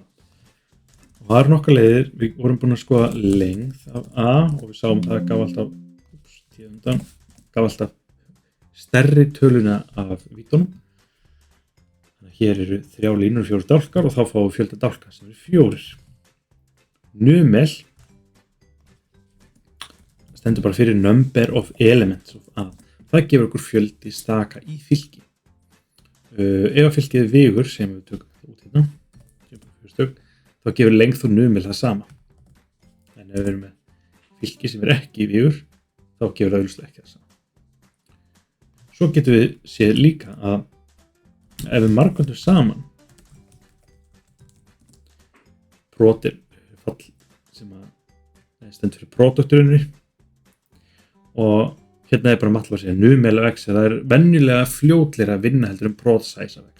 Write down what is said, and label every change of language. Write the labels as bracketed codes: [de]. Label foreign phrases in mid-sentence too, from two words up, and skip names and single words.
[is] Og það eru nokkrar leiðir, við vorum búin að skoða lengð af A og við sáum að það gaf alltaf stærri töluna af vítunum. Þannig að hér eru 3 línur og 4 dálkar og þá fáum við fjölda dálka sem eru 4. Numel stendur bara fyrir [en] number of elements of A. [is] Það gefur okkur fjöldi staka í fylki. Ef að fylkið er vigur sem við tökum út hérna, þá gefur lengð og numel það sama. En ef við erum með fylki sem er ekki vigur, þá gefur það augljóslega ekki það sama. Svo getum við séð líka að ef við margföldum saman prot er fall sem að stendur fyrir produkturunni og hérna er bara MATLAB að segja numel af x, það er venjulega fljótleira að vinna heldur prot size af x.